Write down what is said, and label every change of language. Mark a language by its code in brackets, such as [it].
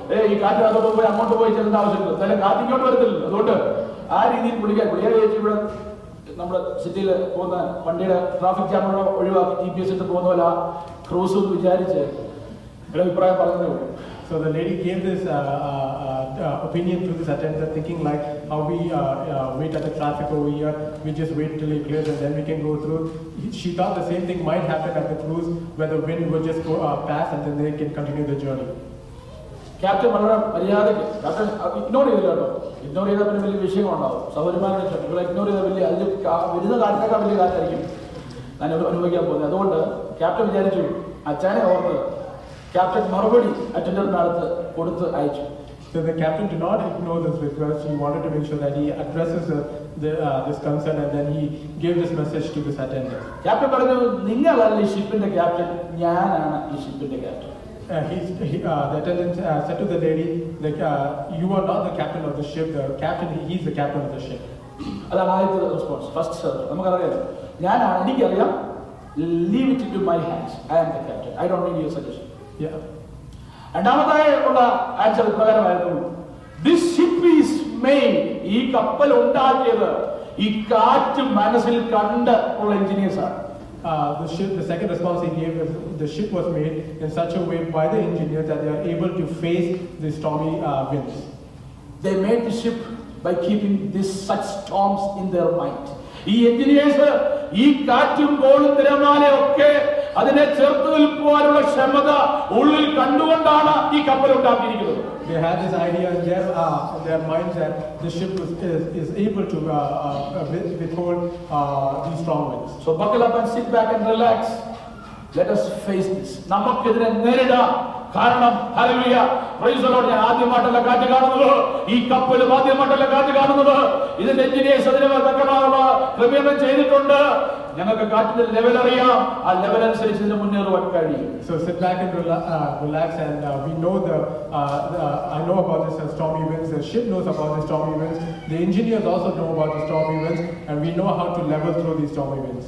[ml] ഈ കാറ്റിനകത്തോട്ട് പോയി അങ്ങോട്ട് പോയി ചെല്ലേണ്ട ആവശ്യമില്ല, എന്തായാലും കാറ്റിങ്ങോട്ട് വരത്തില്ലല്ലോ. അതുകൊണ്ട് ആ രീതിയിൽ പുള്ളിക്കാരി ചേച്ചി ഇവിടെ നമ്മുടെ സിറ്റിയിൽ പോകുന്ന വണ്ടിയുടെ ട്രാഫിക് ജാമുകളോ ഒഴിവാക്കി GPS ഇട്ട് പോകുന്ന പോലെ ആ ക്രൂസ് എന്ന് വിചാരിച്ച് ഒരു അഭിപ്രായം പറഞ്ഞതേ ഉള്ളൂ. [en] So the lady gave this opinion to this attendant, thinking like how we wait at the traffic over here, we just wait till it clears and then we can go through. She thought the same thing might happen at the cruise where the wind would just go pass and then they can continue the journey. [ml] Captain വളരെ മര്യാദയ്ക്ക് captain ignore ചെയ്തില്ല കേട്ടോ. Ignore ചെയ്താൽ പിന്നെ വലിയ വിഷയങ്ങളുണ്ടാവും. സഹോദരിമാരുടെ ഇവിടെ ignore ചെയ്താൽ വലിയ അതിൽ വരുന്ന കാറ്റിനേക്കാൾ വലിയ കാറ്റായിരിക്കും ഞാൻ അനുഭവിക്കാൻ പോകുന്നത്. അതുകൊണ്ട് ക്യാപ്റ്റൻ വിചാരിച്ചു അച്ഛനെ ഓർത്ത് ക്യാപ്റ്റൻ മറുപടി അറ്റൻഡറിന്റെ അടുത്ത് കൊടുത്ത് അയച്ചു. [en] So the captain did not ignore this request. He wanted to make sure that he addresses this concern and then he gave this message to this attendant. [ml] Captain പറഞ്ഞു, നിങ്ങളല്ല ഈ ഷിപ്പിന്റെ ക്യാപ്റ്റൻ, ഞാനാണ് ഈ ഷിപ്പിന്റെ captain. [en] The attendant said to the lady, like, you are not the captain of the ship. The captain, he is the captain of the ship. [ml] അതാണ് ആദ്യത്തെ response. First നമുക്കറിയാം, ഞാനാണ്, എനിക്കറിയാം, [en] leave it into my hands. I am the captain. I don't need your suggestion. [ml] രണ്ടാമതായി ഉള്ള answer പ്രകാരമായിരുന്നു, [en] this ship is made, [ml] ഈ കപ്പൽ ഉണ്ടാക്കിയത് ഈ കാറ്റ് മനസ്സിൽ കണ്ട് ഉള്ള എഞ്ചിനീയേഴ്സ് ആണ്. [en] The second response he gave is the ship was made in such a way by the engineers that they are able to face the stormy winds. They made the ship by keeping such storms in their mind. [ml] ഈ engineers ഈ കാറ്റും കോളും തിരമാലയൊക്കെ അതിനെ ചെറുത്തു നിൽക്കുവാനുള്ള ക്ഷമത ഉള്ളിൽ കണ്ടുകൊണ്ടാണ് ഈ കപ്പൽ ഉണ്ടാക്കിയിരിക്കുന്നത്. [en] They had this idea in their minds that the ship is able to withhold these strong winds. So buckle up and sit back and relax. Let us face this. [ml] നമുക്കിതിനെ നേരിടാം. കാരണം ഹല്ലേലൂയ [en] Praise the lord. [ml] ഞാൻ ആദ്യമായിട്ടല്ല കാറ്റ് കാണുന്നത്, ഈ കപ്പലും ആദ്യമായിട്ടല്ല കാറ്റ് കാണുന്നത്. ഇതിന്റെ engineers അതിന് തക്കമായുള്ള ക്രമീകരണം ചെയ്തിട്ടുണ്ട്. ഞങ്ങൾക്ക് കാറ്റിന്റെ ലെവൽ അറിയാം, ആ ലെവൽ അനുസരിച്ച് ഇതിന് മുന്നേറുവാൻ കഴിയും. [en] So sit back and relax, and we know I know about this stormy winds. The ship knows about the stormy winds. The engineers also know about the stormy winds, and we know how to level through these stormy winds.